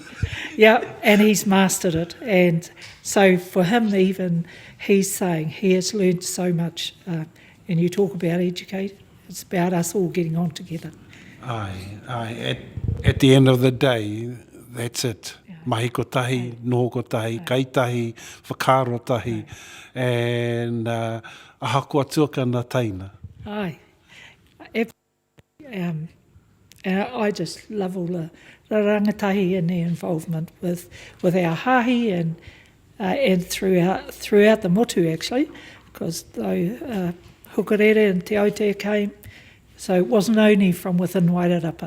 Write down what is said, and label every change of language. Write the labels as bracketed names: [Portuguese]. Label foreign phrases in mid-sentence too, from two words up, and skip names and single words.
[English] Yeah, and he's mastered it. And so for him even, he's saying he has learned so much. And you talk about educate, it's about us all getting on together. Aye. At the end of the day, that's it. [Māori] Mahikotahi, nōkotahi, kaitahi, whakarotahi, and ahakua tuakana taina. [English] Aye. And I just love all the rangatahi and their involvement with our hāhi and throughout the motu actually, because though Hukarere and Te Aotea came, so it wasn't only from within Wairarapa.